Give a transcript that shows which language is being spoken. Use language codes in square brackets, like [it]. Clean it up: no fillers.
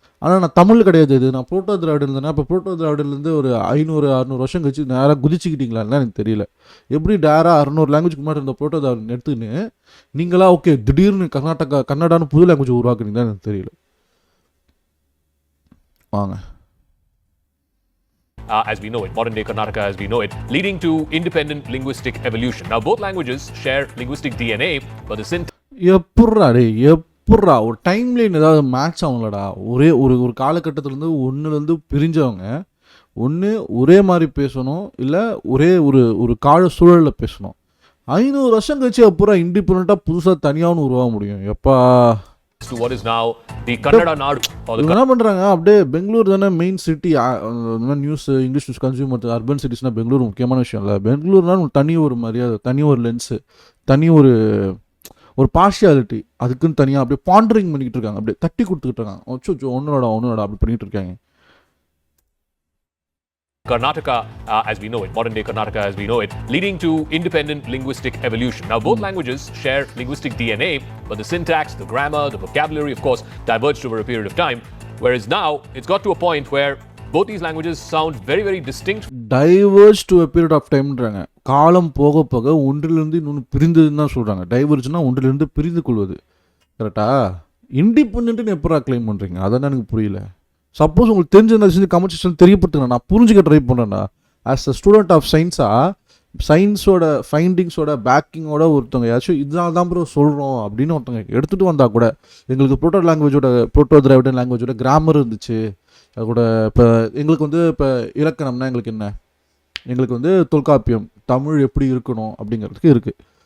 [ta] ஆனால் நான் தமிழ் கிடையாது, இது நான் புரோட்டோ திராவிடன் இருந்தேன்னா, இப்போ புரோட்டோ திராவிடன்லேருந்து ஒரு 500-600 வருஷம் கழிச்சு நேராக குதிச்சுக்கிட்டீங்களான்னு எனக்கு தெரியல. எப்படி டேராக 600 லாங்குவேஜ்க்கு முன்னாடி இருந்த புரோட்டோ திராவிடன் எடுத்துன்னு நீங்களா ஓகே திடீர்னு கன்னடான்னு புது லாங்குவேஜ் உருவாக்குறீங்களான்னு எனக்கு தெரியல. வாங்க. [en] As we know it, modern day Karnataka as we know it, leading to independent linguistic evolution. Now, both languages share linguistic DNA, but the syntax. [ta] எப்பட்றா ஒரு டைம் லைன் ஏதாவது மேட்ச் ஆகும்லடா. ஒரு காலகட்டத்திலேருந்து ஒன்றுலேருந்து பிரிஞ்சவங்க ஒன்று ஒரே மாதிரி பேசணும், இல்லை ஒரே ஒரு கால சூழலில் பேசணும். 500 வருஷம் கழிச்சு அப்புறம் இண்டிபெண்ட்டாக புதுசாக தனியாகவும் உருவாக முடியும். எப்பா [en] to what is now the Kannada Nadu or the [ta] இவங்க என்ன பண்ணுறாங்க, அப்படியே பெங்களூர் தானே மெயின் சிட்டி. இந்த மாதிரி நியூஸ் இங்கிலீஷ் நியூஸ் கன்சியூம் பண்ணுறது அர்பன் சிட்டிஸ்னால் பெங்களூர் முக்கியமான விஷயம் இல்லை. பெங்களூர்னால் தனி ஒரு மரியாதை, தனி ஒரு லென்ஸு, தனி ஒரு பார்ஷியாலிட்டி, அதுக்குன்னு தனியாக அப்படியே பாண்டரிங் பண்ணிக்கிட்டு இருக்காங்க, அப்படியே தட்டி கொடுத்துக்கிட்டு இருக்காங்க. ஒன்னோட அப்படி பண்ணிக்கிட்டு இருக்காங்க. [en] Karnataka as we know it, modern day Karnataka as we know it, leading to independent linguistic evolution. Now both languages share linguistic DNA, but the syntax, the grammar, the vocabulary of course diverged over a period of time, whereas now it's got to a point where both these languages sound very very distinct. Diverge to a period of timeன்றாங்க. [ta] காலம் போக போக ஒன்றிலிருந்து இன்னொன்று பிரிந்ததுன்னு தான் சொல்கிறாங்க. டைவர்ஜ்னா ஒன்றிலிருந்து பிரிந்து கொள்வது. கரெக்டா? இண்டிபெண்ட்னு எப்போ கிளைம் பண்ணுறீங்க? அதான் எனக்கு புரியல. சப்போஸ் உங்களுக்கு தெரிஞ்சிருந்தா செஞ்சு கமெண்ட் செக்ஷன் தெரியப்படுத்துங்க, நான் புரிஞ்சுக்க ட்ரை பண்ணுறேன்னா. [en] as a student of சயின்ஸோட [ta] ஃபைண்டிங்ஸோட பேக்கிங்கோட ஒருத்தவங்க ஏதாச்சும் இதனால தான் ப்ரோ சொல்கிறோம் அப்படின்னு ஒருத்தவங்க எடுத்துகிட்டு வந்தால் கூட, எங்களுக்கு ப்ரோட்டோ திராவிடன் லாங்குவேஜோட கிராமர் இருந்துச்சு, அது கூட இப்போ எங்களுக்கு வந்து இப்போ இலக்கணம்னா எங்களுக்கு என்ன, எங்களுக்கு வந்து தொல்காப்பியம் தமிழ் எப்படி இருக்கணும் அப்படிங்கிறதுக்கு இருக்குது.